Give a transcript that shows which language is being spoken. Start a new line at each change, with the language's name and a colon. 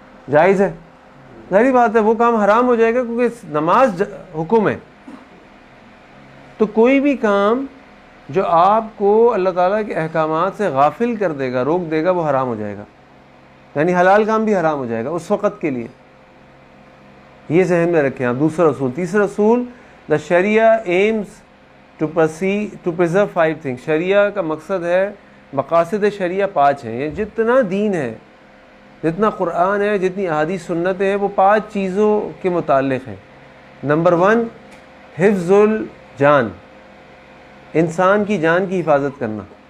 Urdu: جائز ہے؟ ظاہری بات ہے وہ کام حرام ہو جائے گا کیونکہ نماز حکم ہے. تو کوئی بھی کام جو آپ کو اللہ تعالیٰ کے احکامات سے غافل کر دے گا, روک دے گا, وہ حرام ہو جائے گا. یعنی حلال کام بھی حرام ہو جائے گا اس وقت کے لیے. یہ ذہن میں رکھیں آپ. دوسرا اصول. تیسرا اصول,
English: The شریعہ aims to preserve 5 things.
Urdu: شریعہ کا مقصد ہے, مقاصد شریعہ 5 ہیں. یہ جتنا دین ہے, جتنا قرآن ہے, جتنی احادیث سنتیں ہیں, وہ 5 چیزوں کے متعلق ہیں. نمبر 1, حفظ الجان, انسان کی جان کی حفاظت کرنا.